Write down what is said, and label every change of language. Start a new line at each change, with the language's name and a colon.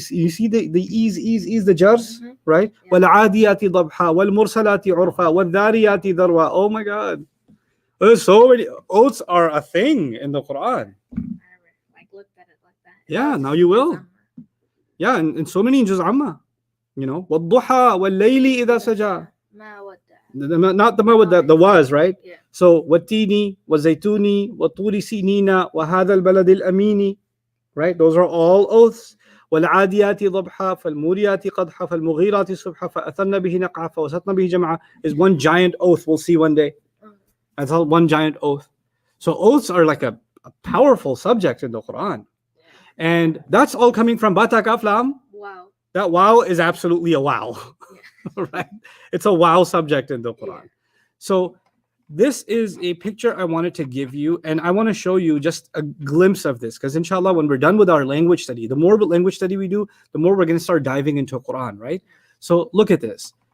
English: You see the ease, the jars, Mhm. right? Yeah.
Arabic: وَالْعَادِيَاتِ ضَبْحًا وَالْمُرْسَلَاتِ عُرْفًا وَالذَّارِيَاتِ ذَرْوًا.
English: Oh my God. There's so many. Oaths are a thing in the Quran. I never like looked at it like that. Yeah, now you will. Yeah, and so many in Juz Amma.
Arabic: You know, وَالضُّحَى وَاللَّيْلِ إِذَا سَجَى.
English: Ma what Not the with the was, right? Yeah.
Arabic: So والتيني والزيتوني وطور سينين وهذا البلد الأمين, right?
English: Those are all oaths.
Arabic: والعاديات ضبحا فالموريات قدحا فالمغيرات صبحا فأثرن به نقعا فوسطن به جمعا
English: is one giant oath we'll see one day. That's all one giant oath. So oaths are like a powerful subject in the Quran. And that's all coming from Bata Kaf Lam. Wow. That wow is absolutely a wow. Right? It's a wow subject in the Quran. Yeah. So this is a picture I wanted to give you, and I want to show you just a glimpse of this, because inshallah, when we're done with our language study, the more language study we do, the more we're going to start diving into Quran, right? So look at this.